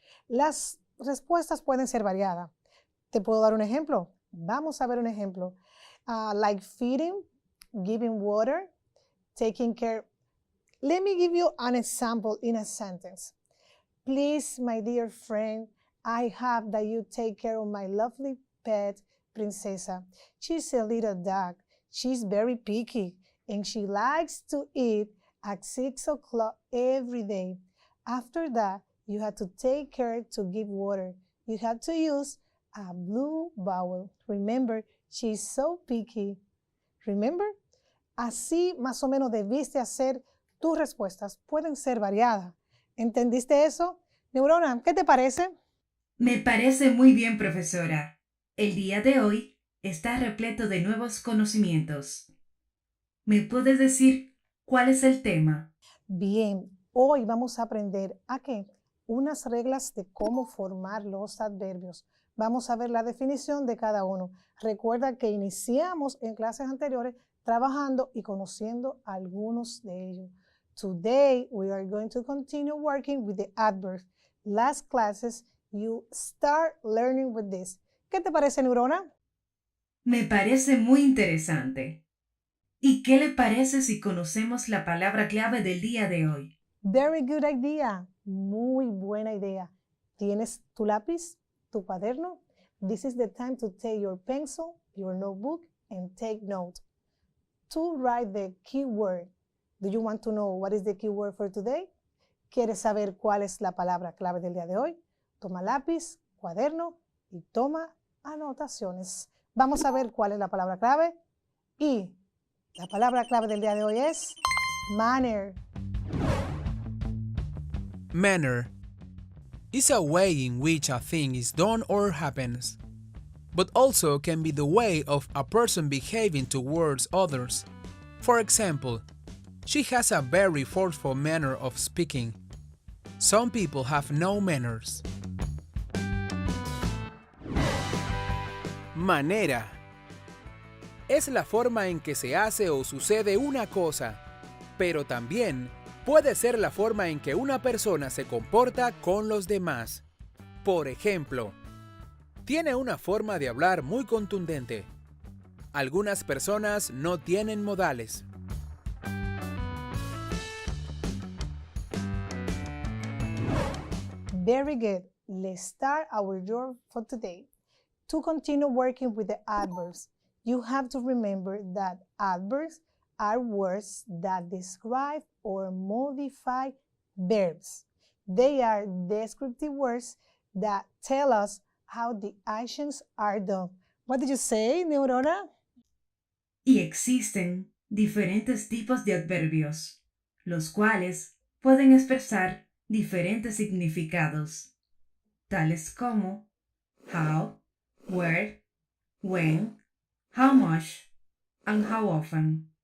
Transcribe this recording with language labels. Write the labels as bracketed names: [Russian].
[Spanish] Las respuestas pueden ser variadas. Te puedo dar un ejemplo. Vamos a ver un ejemplo. [English] Like feeding, giving water, taking care. Let me give you an example in a sentence. Please, my dear friend, I have that you take care of my lovely pet, Princesa. She's a little dog. She's very picky, and she likes to eat at 6 o'clock every day. After that, you have to take care to give water. You have to use a blue bowl. Remember, she's so picky. Remember? [Spanish] Así más o menos debiste hacer tus respuestas. Pueden ser variadas. ¿Entendiste eso? Neurona, ¿qué te parece? Me parece muy bien, profesora. El día de hoy está repleto de nuevos conocimientos. ¿Me puedes decir cuál es el tema? Bien, hoy vamos a aprender a qué? Unas reglas de cómo formar los adverbios. Vamos a ver la definición de cada uno. Recuerda que iniciamos en clases anteriores trabajando y conociendo algunos de ellos. [English] Today, we are going to continue working with the adverbs. Last classes, you start learning with this. [Spanish] ¿Qué te parece, Neurona? Me parece muy interesante. ¿Y qué le parece si conocemos la palabra clave del día de hoy? [English] Very good idea. [Spanish] Muy buena idea. ¿Tienes tu lápiz, tu cuaderno? [English] This is the time to take your pencil, your notebook, and take note. To write the keyword. Do you want to know what is the keyword for today? [Spanish] ¿Quieres saber cuál es la palabra clave del día de hoy? Toma lápiz, cuaderno y toma anotaciones. Vamos a ver cuál es la palabra clave. Y la palabra clave del día de hoy es manner. [English] Manner is a way in which a thing is done or happens, but also can be the way of a person behaving towards others. For example, she has a very forceful manner of speaking. Some people have no manners. [Spanish] Manera es la forma en que se hace o sucede una cosa, pero también puede ser la forma en que una persona se comporta con los demás. Por ejemplo, tiene una forma de hablar muy contundente. Algunas personas no tienen modales. [English] Very good. Let's start our job for today. To continue working with the adverbs, you have to remember that adverbs are words that describe or modify verbs. They are descriptive words that tell us how the actions are done. What did you say, Neurona? [Spanish] Y existen diferentes tipos de adverbios, los cuales pueden expresar diferentes significados, tales como [English] how, where, when, how much, and how often.